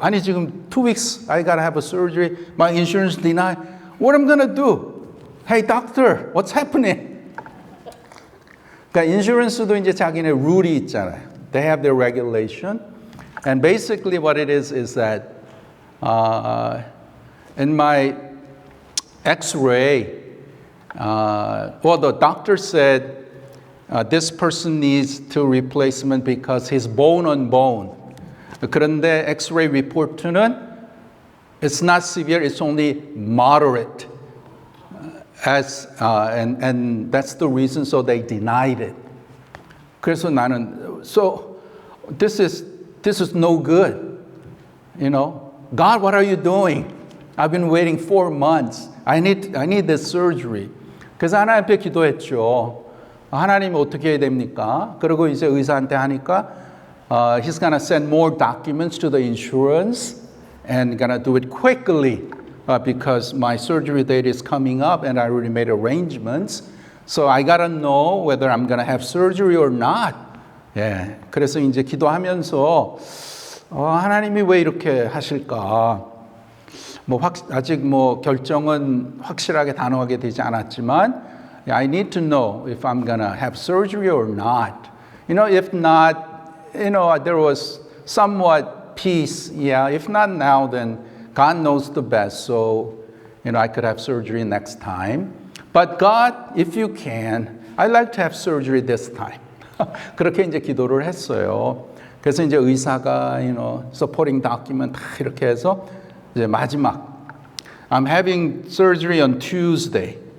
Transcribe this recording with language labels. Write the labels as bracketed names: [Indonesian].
[Korean] 아니 지금 [English] 2 weeks I gotta have a surgery. My insurance deny. What am I gonna do? Hey doctor, what's happening? [Korean] 그러니까 인슈런스도 이제 자기네 룰이 있잖아요. [English] They have their regulation. And basically what it is that in my X-ray, well, the doctor said this person needs to replacement because he's bone on bone. [Korean] 그런데 [English] X-ray report는 it's not severe, it's only moderate. And that's the reason, so they denied it. [Korean] 그래서 나는, [English] so this is no good. You know, God, what are you doing? I've been waiting 4 months. I need this surgery. [Korean] 그래서 하나님 앞에 기도했죠. 하나님이 어떻게 해야 됩니까? 그리고 이제 의사한테 하니까 [English] he's gonna send more documents to the insurance and gonna do it quickly because my surgery date is coming up and I already made arrangements. So I gotta know whether I'm gonna have surgery or not. [Korean] 예, 그래서 이제 기도하면서 하나님이 왜 이렇게 하실까? 아직 결정은 확실하게 단호하게 되지 않았지만 [English] I need to know if I'm gonna have surgery or not. You know, if not, you know, there was somewhat peace. Yeah, if not now, then God knows the best. So, you know, I could have surgery next time. But God, if you can, I'd like to have surgery this time. [Korean] 그렇게 이제 기도를 했어요. 그래서 이제 의사가, [English] you know, supporting document [Korean] 다 이렇게 해서 이제 마지막, [English] I'm having surgery on Tuesday.